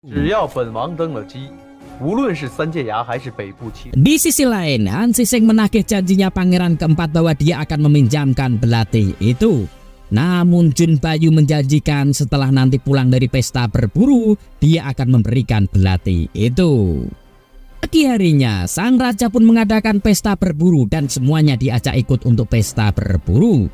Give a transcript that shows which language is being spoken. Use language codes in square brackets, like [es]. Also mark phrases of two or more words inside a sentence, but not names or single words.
[zh] 只要本王登了基，无论是三界崖还是北部七。 [id] Di sisi lain, Han Sising menagih janjinya pangeran keempat bahwa dia akan meminjamkan belati itu. Namun Jun Bayu menjanjikan setelah nanti pulang dari pesta berburu, dia akan memberikan belati itu. Pagi harinya, sang raja pun mengadakan pesta berburu dan semuanya diajak ikut untuk pesta berburu.